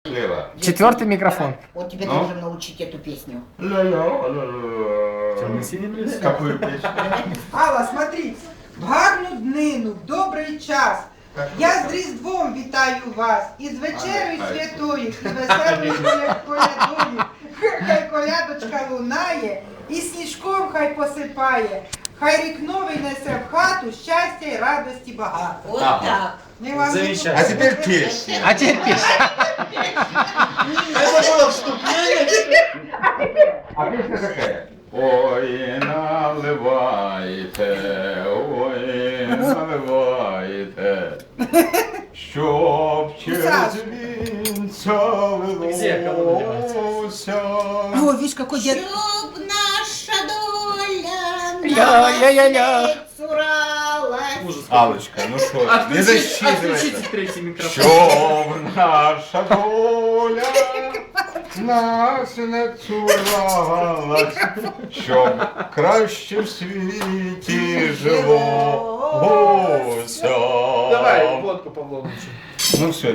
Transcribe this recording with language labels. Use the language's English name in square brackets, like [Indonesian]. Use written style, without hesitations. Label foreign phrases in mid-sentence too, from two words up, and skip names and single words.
[Russian] слева. Четвертый микрофон. Он тебе Ну? должен научить эту песню. Какую песню? [Ukrainian] Алла, смотри, в гарну днину, в добрий час. Я з Різдвом вітаю вас, і з вечерею святою, і веселою колядою. Хай колядочка лунає, і сніжком хай посипає. Хай рік новий несе в хату щастя і радості багато. [Russian] Вот Ага. так. [Ukrainian] Ми вам [Russian] А теперь песня. А теперь песня. Это было вступление. А песня такая. [Ukrainian] Ой, наливайте, ой, наливайте, щоб через вінця [Russian] Где кого [Ukrainian] лилося. [Russian] О, видишь, какой дед. Чтоб наша доля Ля-ля-ля-ля. [Ukrainian] цуралась. [Russian] Ужас. Аллочка, ну что, не Отключите засчитывается. третий микрофон. [Ukrainian] Щоб наша доля нас не цуралась, щоб краще в світі жилося. [Russian] Давай водку Павловичу. Ну все, дед спел.